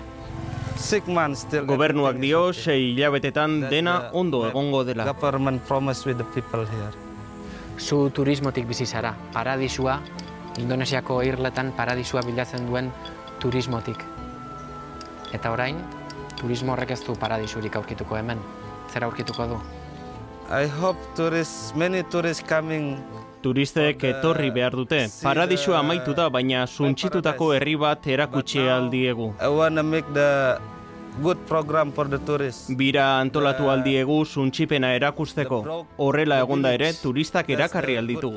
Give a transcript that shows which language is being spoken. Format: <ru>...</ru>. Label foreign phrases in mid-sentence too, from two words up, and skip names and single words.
<eu>Gobernuak dio 6 hilabetetan dena ondo egongo dela. Zu turismotik bizi zara, paradisua, Indonesiako irletan paradisua bilatzen duen turismotik. Eta orain, turismo horrek ez du paradisurik aurkituko hemen. Zer aurkituko du?</eu> <en>I hope many tourists coming.</en> <eu>Turistek etorri behar dute. Paradisua amaitu da, baina suntsitutako herri bat erakutsi aldiegu.</eu> <en>I want to make the good program for the tourists.</en> <eu>Bira antolatu aldiegu suntsipena erakusteko. Horrela egonda ere, turistak erakarri alditugu.</eu>